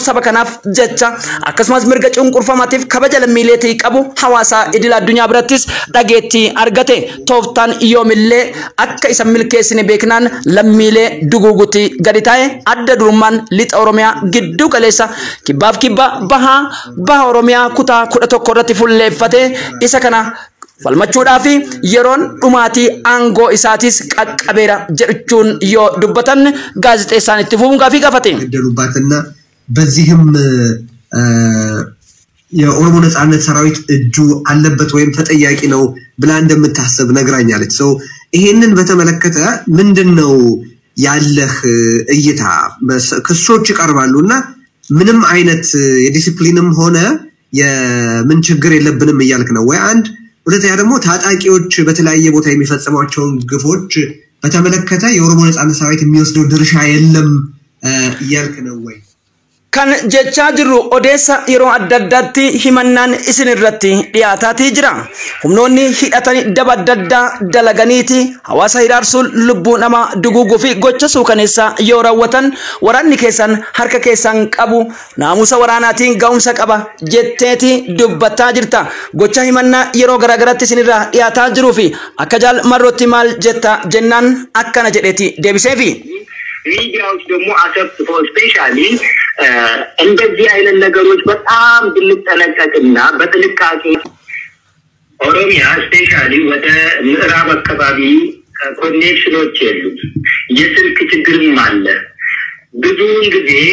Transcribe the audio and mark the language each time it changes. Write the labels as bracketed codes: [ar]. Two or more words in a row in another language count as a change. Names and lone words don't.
[om] saba kanaaf jecha akkasumas mirga cunqurfamaatiif kabaja lammiileetii qabu hawaasa idil addunyaa birattis dhageettii argate tooftaan yoomillee akka isa milkeessine beeknaan lammiilee duguugutti gadi taa'e adda durummaan lixa Oromiyaa gidduu galeessa kibbaaf kibba baha Oromiyaa kutaa 11 irratti fulleeffate isa kana falmachuudhaaf yeroon dhumaatii aangoo isaatis qaqqabeera jechuun yoo dubbatan gaazexeessaan itti fufuun gaafii gaafate [am] ደሉባትና በዚህም የኦሮሞ ነጻነት ሰራዊት እጁ አለበት ወይም ተጠያቂ ነው ብላ እንደምታስብ ነግራኛለች ሰው ይሄንን በተመለከተ ምንድነው ያለህ እይታ ክሶች ይቀርባሉና ምንም አይነት የዲሲፕሊንም ሆነ የምን ችግር የለብንም እያልክ ነው ወይ አንድ ሁለተኛ ደግሞ ታጣቂዎች በተለያየ ቦታ የሚፈጽሟቸው ግፎች በተመለከተ የኦሮሞ ነጻነት ሰራዊት የሚወስደው ድርሻ የለም እያልክ ነው ወይ [om] Kan jechaa jirru odeessa yeroo adda addaatti himannaan isin irratti dhiyaataatii jira. Humnoonni hidhatanii daba adda addaa dalaganiiti hawaasa hiraarsuun lubbuu nama duguuguu fi gocha suukaneessaa yoo raawwatan waraanni keessan harka keessan qabu naamusa waraanaatiin ga'umsa qaba jetteeti dubbataa jirta. Gocha himannaa yeroo garaagaraatti isin irraa dhiyaataa jiruu fi akka jaal marrootti maal jetta jennaan akkana jedheeti deebiseefi. [am] ሚዲያዎች ደግሞ አሰብስበው ስፔሻሊ እንደዚህ አይነት ነገሮች በጣም ብንጠነቀቅና በጥንቃቄ ኦሮሚያ ስፔሻሊ ወደ ምዕራብ አካባቢ ኮኔክሽኖች የሉም የስልክ ችግርም አለ ብዙውን ጊዜ